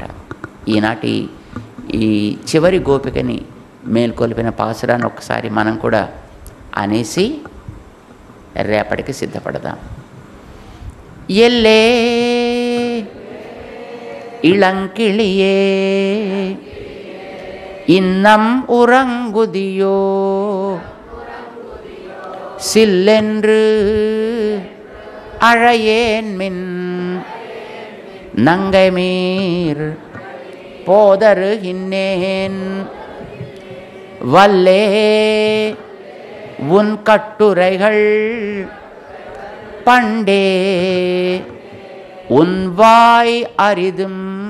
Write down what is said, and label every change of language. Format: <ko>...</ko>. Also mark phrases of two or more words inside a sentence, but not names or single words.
<te>ఈనాటి ఈ చివరి గోపికని మేల్కొల్పిన పాసురాన్ని ఒకసారి మనం కూడా అనేసి రేపటికి సిద్ధపడదాం.</te> <ta>எல்லே இளங்கிளியே இன்னம் உறங்குதியோ சில்லென்று அழையேன்மின் நங்கைமீர் போதருகின்னேன் வல்லே உன் கட்டுரைகள் பண்டே உன் வாய் அரிதும்</ta>